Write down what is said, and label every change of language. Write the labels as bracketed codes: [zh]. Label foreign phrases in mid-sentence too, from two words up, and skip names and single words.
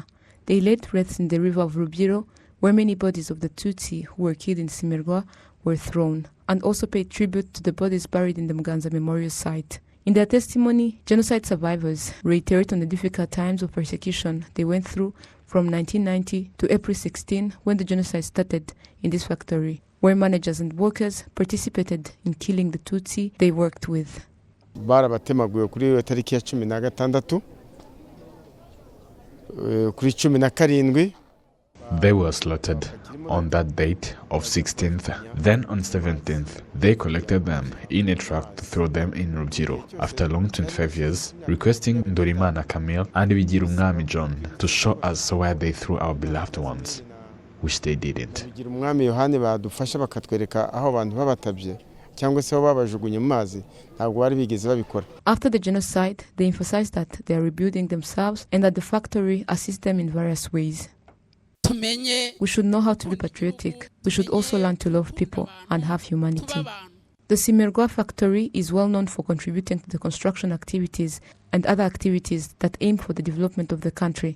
[en] They laid wreaths in the river of Rubiro, where many bodies of the Tutsi who were killed in Simerwa were thrown, and also paid tribute to the bodies buried in the Muganza Memorial Site. In their testimony, genocide survivors reiterate on the difficult times of persecution they went through from 1990 to April 16, when the genocide started in this factory, where managers and workers participated in killing the Tutsi they worked with. [rw] Barabatemaguye kuri tariki ya 16 kuri 17. [en] They were slaughtered on that date of 16th. Then on 17th, they collected them in a truck to throw them in Rubjiro after a long 25 years, requesting Ndorimana Camille and Bigirumwami John to show us where they threw our beloved ones, which they didn't. [rw] Bigirumwami Yohani badufasha bakatwereka aho abantu babatabye cyangwa se babajugunye mu mazi ntabwo bari bigeze babikora. [en] After the genocide, they emphasized that they are rebuilding themselves and that the factory assists them in various ways. We should know how to be patriotic. We should also learn to love people and have humanity. The Simerwa factory is well known for contributing to the construction activities and other activities that aim for the development of the country.